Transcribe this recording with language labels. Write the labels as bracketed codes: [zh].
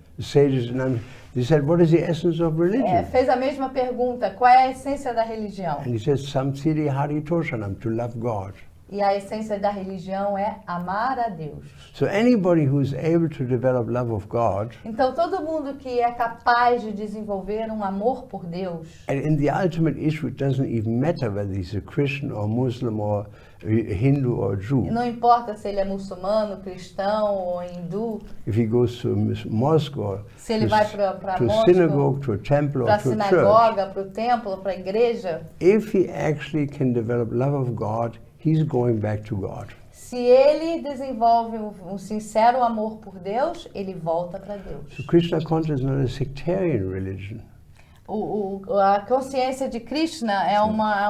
[en] The sages in they said, what is the essence of religion? [pt] Fez a mesma pergunta, qual é a essência da religião? [en] And he says, Samsiri Hari Toshanam, to love God. [pt] E a essência da religião é amar a Deus. [en] So anybody who is able to develop love of God, [pt] Então todo mundo que é capaz de desenvolver um amor por Deus, [en] and in the ultimate issue, it doesn't even matter whether he's a Christian or Muslim or a Hindu or Jew. [pt] não importa se ele é muçulmano, cristão ou hindu, [en] If he goes to a mosque or [pt] se ele vai para [en] to a synagogue, to a temple or [pt] para a [en] to a church, [pt] sinagoga, para o templo, para a igreja, [en] if he actually can develop love of God, he's going back to God. [pt] se ele desenvolve um sincero amor por Deus, ele volta para Deus. [en] So Krishna consciousness is not a sectarian religion. [pt] A consciência de Krishna é uma